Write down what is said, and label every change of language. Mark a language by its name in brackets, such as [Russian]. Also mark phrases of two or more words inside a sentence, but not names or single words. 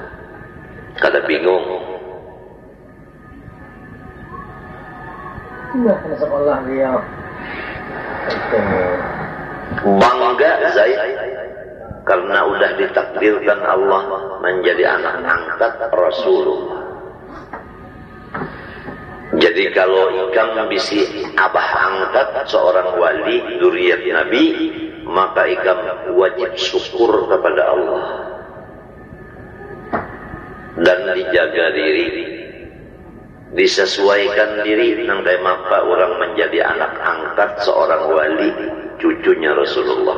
[Banjar] Kada bingung. [Indonesian] Nah, sekolah dia bangga Zaid karena udah ditakdirkan Allah menjadi anak angkat Rasulullah. [Banjar] Jadi kalau ikam bisi abah angkat seorang wali dzurriyyat Nabi, maka ikam wajib syukur kepada Allah dan dijaga diri, disesuaikan diri nangkai maka orang menjadi anak angkat seorang wali cucunya Rasulullah.